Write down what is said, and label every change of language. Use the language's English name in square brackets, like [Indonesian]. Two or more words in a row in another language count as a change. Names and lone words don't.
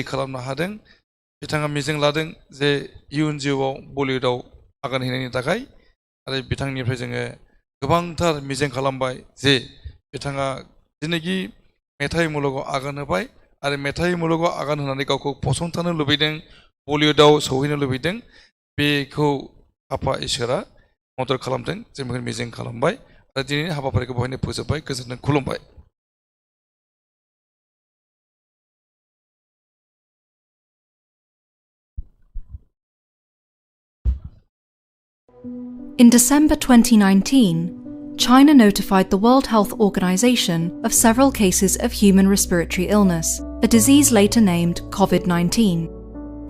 [Bodo] खालामनो हादों बिथाङा मिजिं लादों जे इयुन जिउआव बलिउडआव आगान हैनायनि थाखाय आरो बिथांनिफ्राय जोङो गोबांथार मिजिं खालामबाय जे बिथाङा दिनैखि मेथाइ मुलुगाव आगान होबाय आरो मेथाइ मुलुगाव आगान होनानै गावखौ फसंथानो लुबैदों बलिउडआव सौहैनो लुबैदों बेखौ आफा इसोरा मदद खालामदों जों बेखौ मिजिं खालामबाय आरो दिनैनि हाबाफारिखौ बहायनो फोजोबबाय गोजोनथों खुलुमबाय [English] In December 2019, China notified the World Health Organization of several cases of human respiratory illness, a disease later named COVID-19.